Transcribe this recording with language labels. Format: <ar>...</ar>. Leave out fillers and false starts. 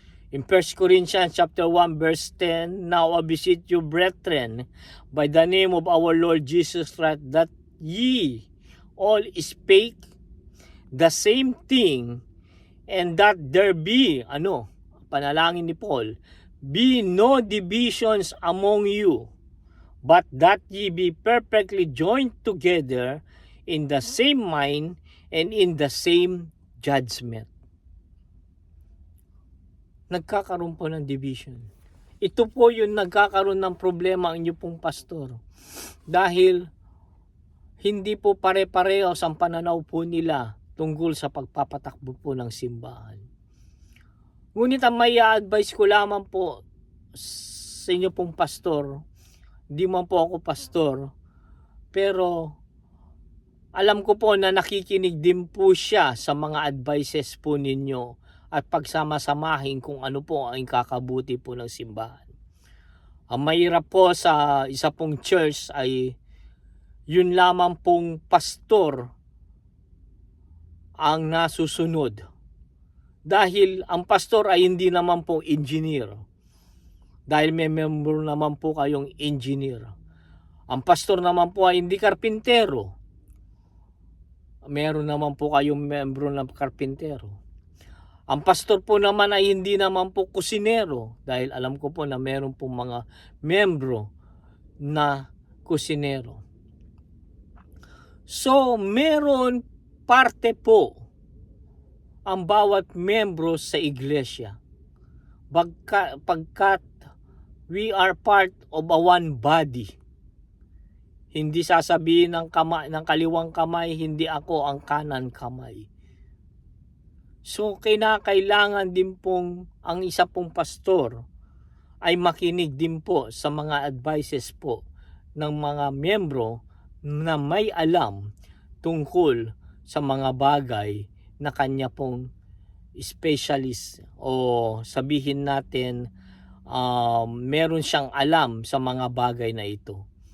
<en>In 1 Corinthians chapter 1 verse 10, now I beseech you, brethren, by the name of our Lord Jesus Christ, that ye all speak the same thing, and that there be,</en> <tl>panalangin ni Paul,</tl> <en>be no divisions among you, but that ye be perfectly joined together in the same mind and in the same judgment.</en> <tl>Nagkakaroon po ng division. Ito po yung nagkakaroon ng problema ang inyo pong pastor. Dahil hindi po pare-pareho ang pananaw po nila tungkol sa pagpapatakbo po ng simbahan. Ngunit ang may advice ko lamang po sa inyo pong pastor, hindi man po ako pastor, pero alam ko po na nakikinig din po siya sa mga advices po ninyo at pagsama-samahin kung ano po ang kakabuti po ng simbahan. Ang mahirap po sa isa pong church ay yun lamang pong pastor ang nasusunod. Dahil ang pastor ay hindi naman po engineer. Dahil may member naman po kayong engineer. Ang pastor naman po ay hindi karpintero. Meron naman po kayong membro ng karpintero. Ang pastor po naman ay hindi naman po kusinero, dahil alam ko po na meron po mga membro na kusinero. So, meron parte po ang bawat membro sa iglesia. Pagkat</tl> <en>we are part of a one body.</en> <tl>Hindi sasabihin ng kaliwang kamay, hindi ako ang kanan kamay. So, kinakailangan din pong ang isa pong pastor ay makinig din po sa mga advices po ng mga miyembro na may alam tungkol sa mga bagay na kanya pong specialist, o sabihin natin meron siyang alam sa mga bagay na ito.</tl>